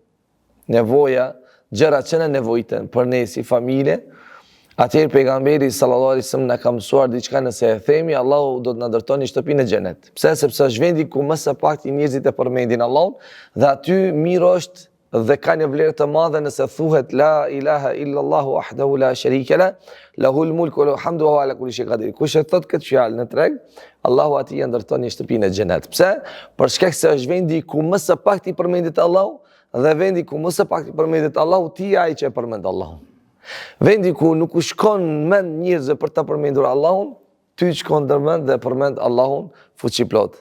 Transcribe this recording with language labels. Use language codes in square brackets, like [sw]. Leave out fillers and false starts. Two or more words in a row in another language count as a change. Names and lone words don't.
[sq] Nevoja, gjëra që ne nevojiten për ne si familje, Atëherë pejgamberi [ar] صلى الله عليه وسلم [sq] na ka mësuar diçka, nëse e themi, Allahu do të na ndërtoni shtëpinë në xhenet. Pse? Sepse është vendi ku më së pakti njerëzit e përmendin Allahun dhe aty mirë është dhe ka një vlerë të madhe nëse thuhet [ar] لا إله إلا الله وحده لا شريك لا, له الملك وله الحمد وهو على كل شيء قدير. [sq] Kush e thot këtë fjalë në treg, Allahu atij e ndërton një shtëpi në xhenet. Pse? Për shkak se është vendi ku më së pakti përmendet Allahu dhe vendi ku më së pakti përmendet Allahu, ti ai që e përmend Allahun. Vendi ku nuk u shkon mend njerëzve për ta përmendur Allahun, ty shkon ndërmend dhe përmend Allahun fuqiplot.